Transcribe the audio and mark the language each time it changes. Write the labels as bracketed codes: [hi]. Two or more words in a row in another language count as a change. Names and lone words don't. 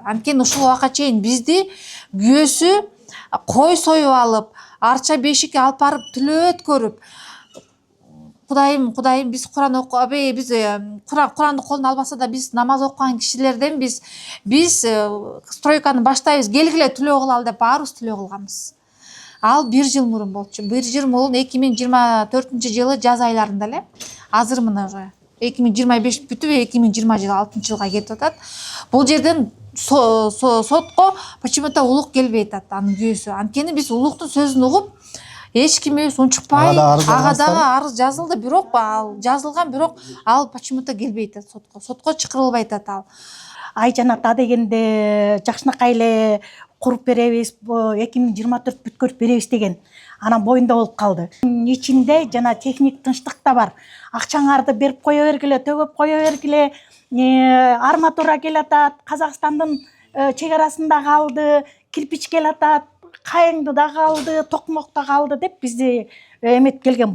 [ky] Анткени ушул убакка чейин бизди күйөөсү кой союп алып, арча бешикке алып барып түлөт көрүп, Кудайым, биз Куран биз Куранды колуна албаса да биз намаз окуган кишилерден биз стройканы баштайбыз, келгиле түлөө кылалы деп баарыбыз түлөө кылганбыз. Ал 1 жыл мурун болчу. 1 жыл мурун 2024-жылы жаз айларында эле. Азыр мына уже 2025 бүтүп 2026-жылга кетип атат. Бул жерден сотко почему-то улук келбей атат, анын күйөөсү. Анткени биз улуктун сөзүн угуп, эч кимибиз унчукпай, ага дагы арыз жазылды, бирок ал жазылган, бирок ал почему-то келбей атат сотко. Сотко чакырылбай атат ал. Айжанат дегенде жакшынакай эле куруп беребиз, 2024 бүткөрүп беребиз деген анан боюнда болуп калды. Ичинде жана техник тынчтык да бар. Акчаңарды берип кое бергиле, төгөп кое бергиле, арматура келатат, Казакстандын чек арасында калды, кирпич келатат, кайыңды да калды, токмок да калды деп бизди эмет келген.